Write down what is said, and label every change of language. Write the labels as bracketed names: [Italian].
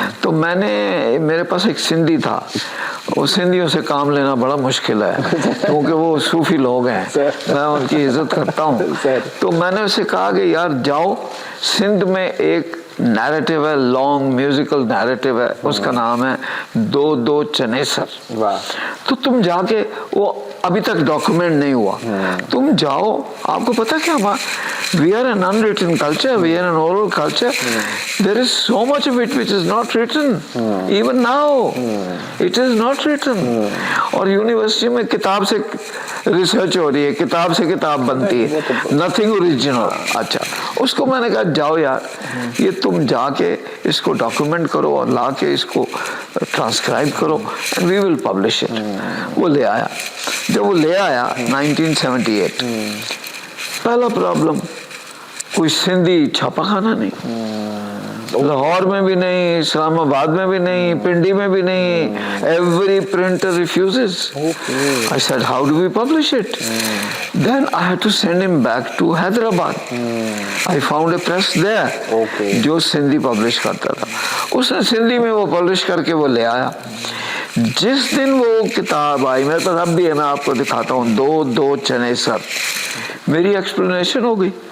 [Urdu] تو میں نے, میرے پاس ایک سندھی تھا, وہ سندھیوں سے کام لینا بڑا مشکل ہے کیونکہ وہ صوفی لوگ ہیں, میں ان کی عزت کرتا ہوں. تو میں نے اسے کہا کہ یار جاؤ, سندھ میں ایک نیریٹو ہے, لانگ میوزیکل نیریٹو ہے, اس کا نام ہے دو دو چنیسر. تو تم جا کے, وہ ابھی تک ڈاکومنٹ نہیں ہوا, تم جاؤ, آپ کو پتا کیا, [English] we are an unwritten culture, we are an oral culture, there is so much of it which is not written, even now it is not written. [Urdu] اور یونیورسٹی میں کتاب سے ریسرچ ہو رہی ہے, کتاب سے کتاب بنتی ہے, [English] nothing original. [Urdu] اچھا, اس کو میں نے کہا جاؤ یار, یہ تم جا کے اس کو ڈاکومنٹ کرو اور لا کے اس کو ٹرانسکرائب کرو, [English] and we will publish it. [Urdu] وہ لے آیا. جب وہ لے آیا 1978, پہلا پرابلم, کوئی سندھی چھاپا خانہ نہیں, لاہور میں بھی نہیں, اسلام آباد میں بھی نہیں, پنڈی میں بھی نہیں. [English] Every printer refuses. I said, how do we publish it? Then I had to send him back to Hyderabad. I found a press there [Urdu] جو سندھی پبلش کرتا تھا. اس نے سندھی میں وہ پبلش کر کے وہ لے آیا. جس دن وہ کتاب آئی, میرے پاس اب بھی ہے, میں آپ کو دکھاتا ہوں, دو دو چنیسر, میری ایکسپلینیشن ہو گئی.